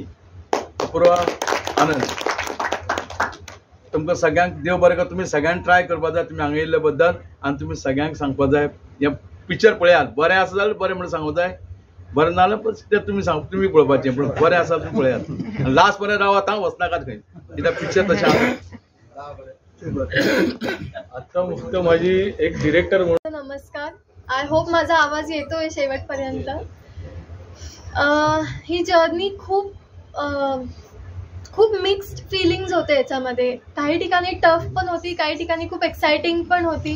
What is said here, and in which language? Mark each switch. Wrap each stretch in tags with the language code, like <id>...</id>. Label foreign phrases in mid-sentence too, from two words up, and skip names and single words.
<kok>अपुर्वा आनंद, तुमकां सगळ्यांक देव बरें कर. तुमी सगळ्यांक ट्राय करपा जाय तुमी हांगा येयल्ले बद्दल. आनी तुमी सगळ्यांक सांगपा जाय हें पिक्चर पळयात. बरें आसा जाल्यार बरें म्हणून सांगूं जाय. बरें ना जाल्यार तें तुमी पळोवपाचें. पूण बरें आसा तुमी पळयात. लास्ट पर्यंत रावात, हांव वचनाकात खंय. कित्याक पिक्चर तशें आसा.</kok> <mr>आता फक्त माझी एक डिरेक्टर म्हणून नमस्कार.</mr> <en>I hope</en> <mr>माझा आवाज येतोय शेवटपर्यंत. ही जर्नी खूप</mr> <en>mixed feelings</en> <mr>होते याच्यामध्ये. काही ठिकाणी टफ पण होती, काही ठिकाणी खूप एक्साइटिंग पण होती.</mr>